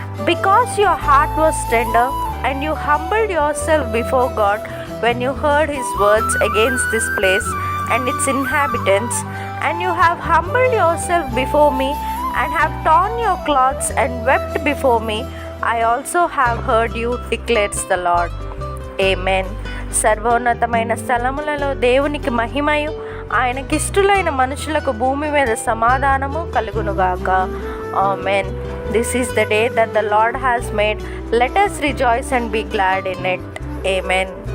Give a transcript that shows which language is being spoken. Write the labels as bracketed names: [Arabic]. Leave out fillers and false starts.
[English] Because your heart was tender and you humbled yourself before God when you heard his words against this place and its inhabitants, and you have humbled yourself before me and have torn your clothes and wept before me, I also have heard you, declares the Lord. Amen. [Telugu] సర్వోన్నతమైన స్థలములలో దేవునికి మహిమయు ఆయనకిష్టులైన మనుషులకు భూమి మీద సమాధానము కలుగునుగాక. ఆమేన్. [English] This is the day that the Lord has made. Let us rejoice and be glad in it. Amen.